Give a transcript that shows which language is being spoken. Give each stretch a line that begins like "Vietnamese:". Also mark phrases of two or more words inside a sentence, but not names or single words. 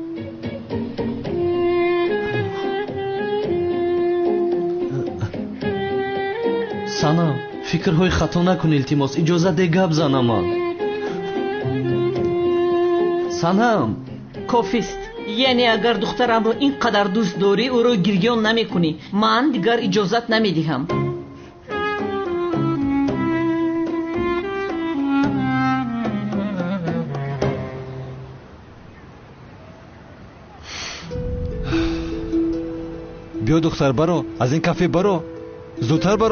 Tajik: санам, фикрҳои хато накун илтимос, иҷоза де гап занам. санам, кофист. یعنی اگر دخترم رو اینقدر دوست داری او رو گریان نمی کنی. من دیگر اجازت نمی دهم. بیا دختر برو، از این کافه برو، زودتر برو.